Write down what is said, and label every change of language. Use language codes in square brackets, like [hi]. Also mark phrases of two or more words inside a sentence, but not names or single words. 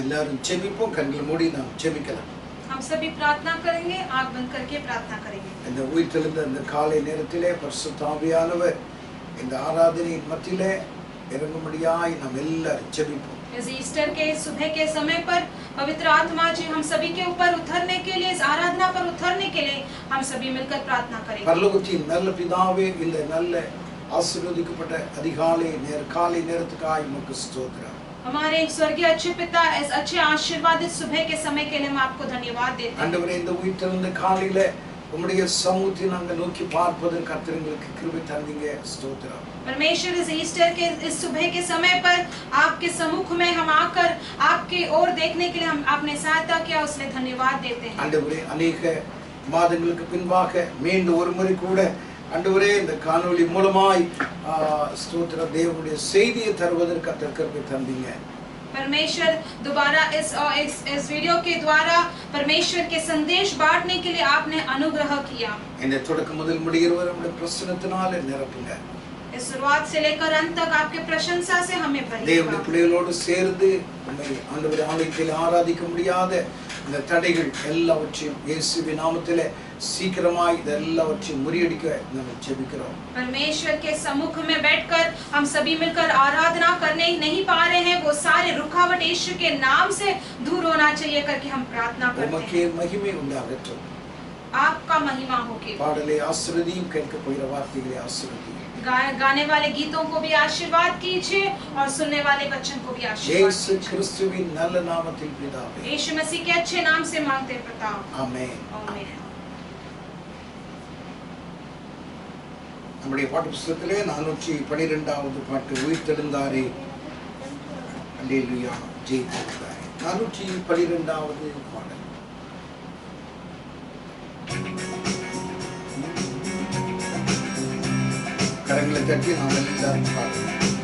[ta] நாம் ஜெபிப்போம். கண்களை மூடி நாம் ஜெபிக்கலாம். [hi] हम सभी प्रार्थना करेंगे, आंख बंद करके प्रार्थना करेंगे। [ta] இந்த உயிர்த்தெழுந்த இந்த காலை நேரத்திலே பரிசுத்த ஆவியானவர் இந்த ஆராதனையின் மத்தியிலே இறங்கும்படியாய் நாம் எல்லாரும் ஜெபிப்போம். [hi] इस ईस्टर के सुबह के समय पर पवित्र आत्मा जी हम सभी के ऊपर उतरने के लिए, इस आराधना पर उतरने के लिए हम सभी मिलकर प्रार्थना करेंगे। [ta] பரலோகத்தின் நல்ல பிதாவே, இந்த நல்ல ஆசீர்வதிக்கப்பட்ட காலை நேரத்துக்காய் உமக்கு ஸ்தோத்திரம். [hi] हमारे स्वर्गीय अच्छे पिता, इस अच्छे आशीर्वादित सुबह के समय के लिए हम आपको धन्यवाद देते हैं। [ta] ஆண்டவரே, இந்த உயிர்த்தெழுந்த காலையிலே உம்முடைய சமூகத்தை நாங்கள் நோக்கி பார்ப்பதற்கு கர்த்தர் எங்களுக்கு கிருபை தந்தீங்க. ஸ்தோத்திரம். [hi] परमेश्वर, इस ईस्टर के इस सुबह के समय पर आपके सम्मुख में हम आकर आपकी ओर देखने के लिए हम आपने सहायता किया, उसमें धन्यवाद देते हैं। [ta] ஆண்டவரே, अनेक மாதங்களுக்கு பின்பாக மீண்டும் ஒரு முறை கூட ஆண்டவரே இந்த காணொளி மூலமாய் ஸ்தோத்திர தேவனுடைய செய்தியை தருவதற்கு கர்த்தர் கிருபை தந்தீங்க. [hi] परमेश्वर, दोबारा इस वीडियो के द्वारा परमेश्वर के संदेश बांटने के लिए आपने अनुग्रह किया। [ta] இந்த தொடக்க முதல் முடிகிற வரை உம்முடைய பிரசன்னத்தினால நிரப்புங்க. [hi] इस शुरुआत से लेकर अंत तक आपके प्रशंसा से हमें भरिए। [ta] தேவனுடைய பிள்ளைகளோடு சேர்ந்து உம்மை ஆண்டவரே ஆலயத்தில் ஆராதிக்க முடியாத இந்த தடைகள் எல்லாவற்றையும் இயேசுவின் நாமத்திலே சீக்கிரமாய் இதெல்லாவற்றையும் முறியடிக்க நாம் ஜெபிக்கிறோம். [hi] परमेश्वर के सम्मुख में बैठकर हम सभी मिलकर आराधना करने नहीं पा रहे हैं, वो सारे रुकावट यीशु के नाम से दूर होना चाहिए करके हम प्रार्थना करते हैं। [ta] உமக்கே மகிமை உண்டாகட்டும். [hi] आपका महिमा हो के [ta] பாடலை ஆசீர்வதியும், கேட்க போகிற வார்த்தைகளை ஆசீர்வதியும். [hi] गाने वाले गीतों को भी आशीर्वाद कीजिए और सुनने वाले बच्चों को भी आशीर्वाद [ta] இயேசு கிறிஸ்துவின் நல்ல நாமத்தில் பிதாவே. [hi] यीशु मसीह के अच्छे नाम से मांगते हैं पिता, [ta] ஆமென். [hi] आमीन। [ta] நம்முடைய பாட்டு புத்தகத்திலே 412வது பாட்டு, உயிர்த்தெழுந்தாரே அல்லேலூயா ஜெயித்தாரே. 412வது பாடல். கரங்களை தட்டி நாம் எல்லாரும் பாடுவோம்.